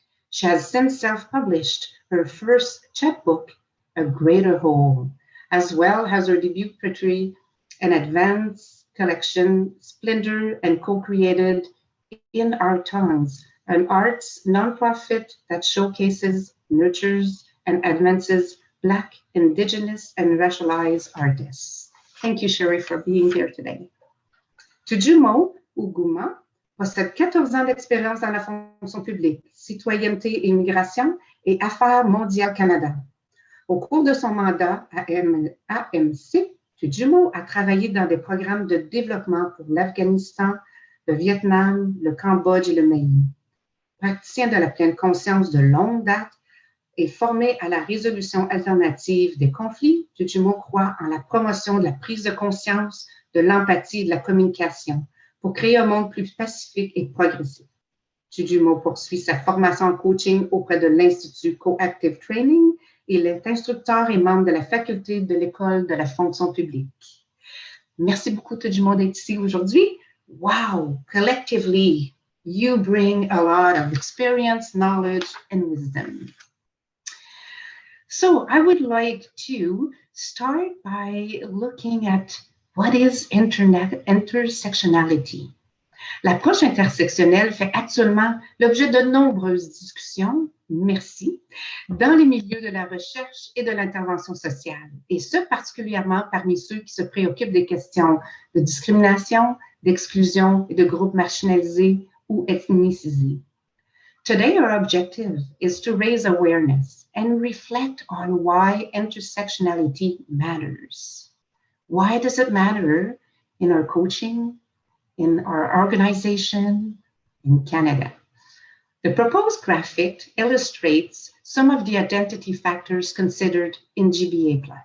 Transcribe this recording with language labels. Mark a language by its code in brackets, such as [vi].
[en] She has since self-published her first chapbook, A Greater Whole, as well as her debut poetry, an advanced collection, Splendor, and co-created In Our Tongues, an arts nonprofit that showcases, nurtures, and advances Black, Indigenous, and racialized artists. Thank you, Shery, for being here today. [fr] Tejumo Ogouma possède 14 ans d'expérience dans la fonction publique, citoyenneté et immigration et affaires mondiales Canada. Au cours de son mandat à AMC, Tejumo a travaillé dans des programmes de développement pour l'Afghanistan, le Vietnam, le Cambodge et le Meoni. Praticien de la pleine conscience de longue date, et formé à la résolution alternative des conflits, Tejumo croit en la promotion de la prise de conscience, de l'empathie et de la communication pour créer un monde plus pacifique et progressif. Tejumo poursuit sa formation en coaching auprès de l'Institut Coactive Training et il est instructeur et membre de la faculté de l'École de la fonction publique. Merci beaucoup, Tejumo, d'être ici aujourd'hui. [en] Wow, collectively, you bring a lot of experience, knowledge, and wisdom. So I would like to start by looking at what is intersectionality. [fr] L'approche intersectionnelle fait actuellement l'objet de nombreuses discussions, merci, dans les milieux de la recherche et de l'intervention sociale, et ce particulièrement parmi ceux qui se préoccupent des questions de discrimination, d'exclusion et de groupes marginalisés ou ethnicisés. [en] Today, our objective is to raise awareness and reflect on why intersectionality matters. Why does it matter in our coaching, in our organization, in Canada? The proposed graphic illustrates some of the identity factors considered in GBA+.